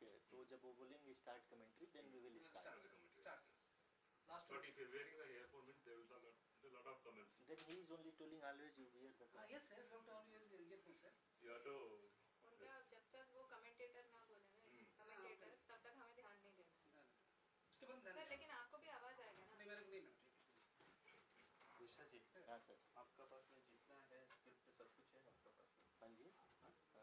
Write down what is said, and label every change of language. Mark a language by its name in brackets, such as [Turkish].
[Hindi] तो जब वो बोलेंगे [English] Start commentary, then we will start. But if you're wearing the earphone, means there will be a lot of comments. Then he is only telling always you wear the. Yes sir, you have to always wear earphones sir. You have to. [Hindi] उनका जब तक वो commentator ना बोले ना, commentator, तब तक हमें ध्यान नहीं देना. उसके बाद ध्यान. लेकिन आपको भी आवाज आएगा ना. नहीं मेरे को नहीं ना. विशा जी. हाँ सर. आपका पास में जितना है स्क्रिप्ट सब कुछ है आपका पास में. हाँ जी. हाँ.